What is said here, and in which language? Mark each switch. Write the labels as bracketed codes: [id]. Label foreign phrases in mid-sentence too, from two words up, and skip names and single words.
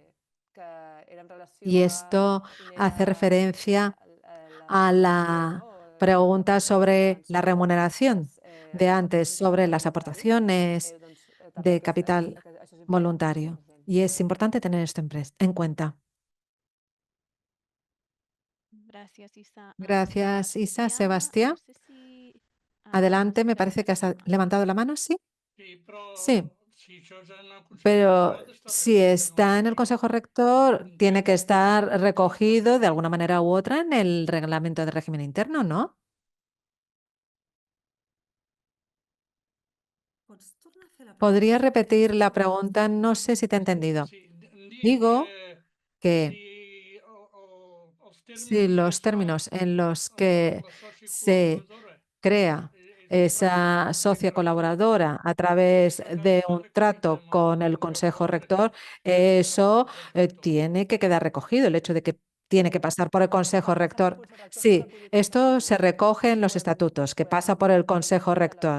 [es] Y esto hace referencia a la pregunta sobre la remuneración de antes, sobre las aportaciones de capital voluntario. Y es importante tener esto en cuenta. Gracias, Isa. Gracias, Isa. Sebastián, Sebastián, no sé si, adelante, me parece que has levantado la mano, ¿sí? [ca] Sí, però Sí. si això és en el Consell [es] Pero [ca] Rector, està [es] si está en el Consejo Rector, tiene que estar recogido de alguna manera u otra en el reglamento de régimen interno, ¿no? ¿Podría repetir la pregunta? No sé si te he entendido. [ca] Sí, dic [es] Digo que [ca] si els [es] si los términos en los que [ca] la sòcia [es] se [ca] col·laboradora [es] crea esa socia colaboradora a través de un trato con el Consejo Rector, eso tiene que quedar recogido, el hecho de que tiene que pasar por el Consejo Rector. Sí, esto se recoge en los estatutos, que pasa por el Consejo Rector.